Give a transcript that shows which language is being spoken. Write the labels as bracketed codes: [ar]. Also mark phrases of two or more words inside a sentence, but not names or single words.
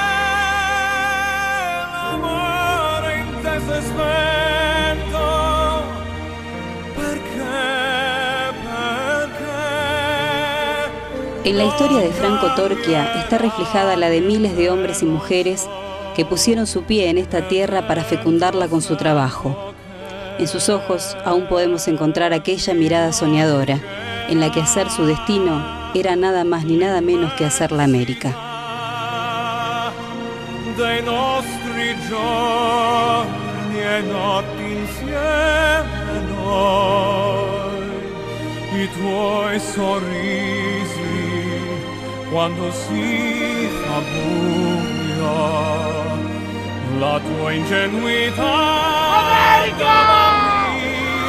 [it] l'amore in te si è spento, perché. [es] En la historia de Franco Torquia está reflejada la de miles de hombres y mujeres que pusieron su pie en esta tierra para fecundarla con su trabajo. En sus ojos aún podemos encontrar aquella mirada soñadora, en la que hacer su destino era nada más ni nada menos que hacer la América. [it] Dei nostri giorni e notti insieme noi, i tuoi sorrisi quando si fa buio, la tua ingenuità, America!